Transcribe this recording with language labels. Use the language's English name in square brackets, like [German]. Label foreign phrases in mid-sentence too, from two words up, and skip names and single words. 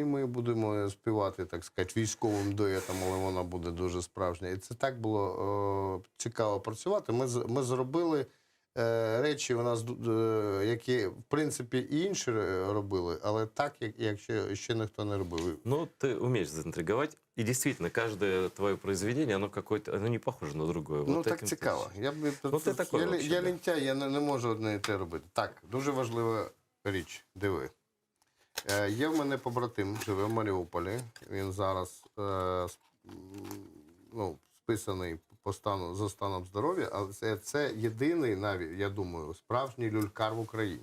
[Ukrainian] Ми будемо співати, так сказати, військовим дуетом, але вона буде дуже справжня. І це так було цікаво працювати. Ми зробили речі у нас, які, в принципі, і інші робили, але так, як ще ніхто не робив. Ну, [Russian] ты умеешь заинтриговать. И действительно, каждое твое произведение, оно какое-то, оно не похоже на другое. Ну, Вот так этим [Ukrainian] цікаво. ти такий вообще, Я [Russian] да. [Ukrainian] лінтяй, я не можу одне і те робити. Так, дуже важлива річ. Диви. Є в мене побратим, живе в Маріуполі. Він зараз списаний за станом здоров'я, але це єдиний, навіть, я думаю, справжній люлькар в Україні.